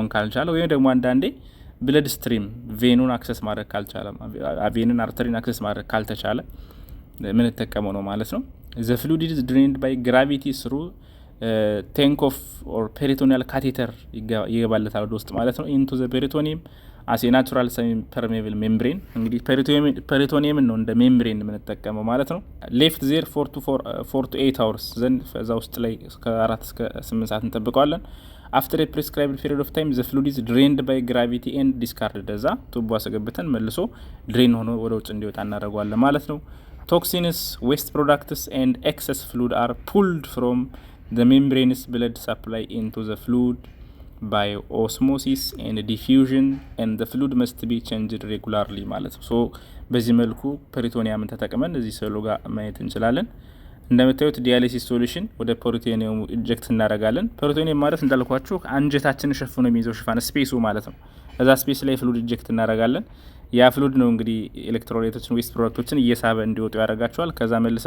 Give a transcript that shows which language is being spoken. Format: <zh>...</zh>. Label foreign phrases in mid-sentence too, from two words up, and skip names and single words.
<am>ካልቻለ ወይም ደግሞ አንዳንዴ</am> <en>blood stream</en> <am>ቬኑን አክሰስ ማድረግ ካልቻለ ቬንን አርተሪን አክሰስ ማድረግ ካልተቻለ ምን ተጠቀመው ነው ማለት ነው።</am> <en>the fluid is drained by gravity through tank of or peritoneal catheter</en> <am>ይገባለታል ወደ ውስጥ ማለት ነው።</am> <en>into the peritoneum as a natural semi permeable membrane። እንግዲህ ፔሪቶኒየም</en> <am>ነው እንደ ሜምብሬን የምንጠቀመው ማለት ነው።</am> <en>left there 4 to 8 hours</en> <am>ዘንድ እዛ ውስጥ ላይ ከ4 እስከ 8 ሰዓት እንጠብቀዋለን።</am> <en>after a prescribed period of time the fluid is drained by gravity and discarded።</en> <am>እዛ ቱቦ አስገብተን መልሶ ድሬን ሆኖ ወደ ውጭ እንዲወጣ እናደርገዋለን ማለት ነው።</am> <en>Toxins, waste products and excess fluid are pulled from the membranous blood supply into the fluid by osmosis and diffusion and the fluid must be changed regularly</en> <am>ማለት ነው። ሶ በዚህ መልኩ ፐሪቶኒየምን ተጠቅመን እዚህ ስዕሉ ጋር ማየት እንችላለን። እንደምታዩት</am> <en>dialysis solution</en> <am>ወደ ፐሪቶኒየሙ ኢንጀክት እናደርጋለን። ፐሪቶኒየም ማለት እንዳልኳችሁ አንጀታችንን ሸፍኖ የሚይዘው ሽፋን ስፔሱ ማለት ነው። እዛ ስፔስ ላይ</am> <en>fluid inject</en> <am>እናደርጋለን። ያ ፍሉድ ነው እንግዲህ</am> <en>electrolytes waste products</en> <am>እየሳበ እንዲወጡ ያደርጋቸዋል። ከዛ መልሰን</am>